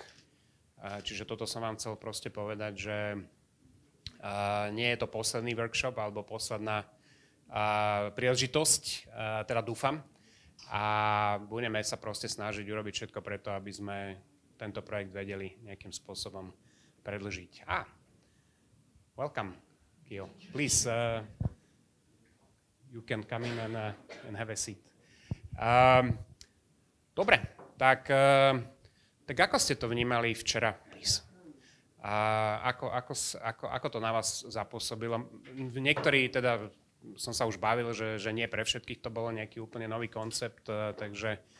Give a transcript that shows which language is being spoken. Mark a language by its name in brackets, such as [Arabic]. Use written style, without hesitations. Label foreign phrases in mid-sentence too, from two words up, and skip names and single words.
[Slovak] Čiže toto som vám chcel proste povedať, že nie je to posledný workshop alebo posledná príležitosť, teda dúfam. A budeme sa proste snažiť urobiť všetko preto, aby sme tento projekt vedeli nejakým spôsobom predĺžiť. [English] Welcome. Please, you can come in and have a seat. [Slovak] Dobre, tak ako ste to vnímali včera, please? Ako to na vás zapôsobilo? Niektorí teda som sa už bavil, že nie pre všetkých to bolo nejaký úplne nový koncept, takže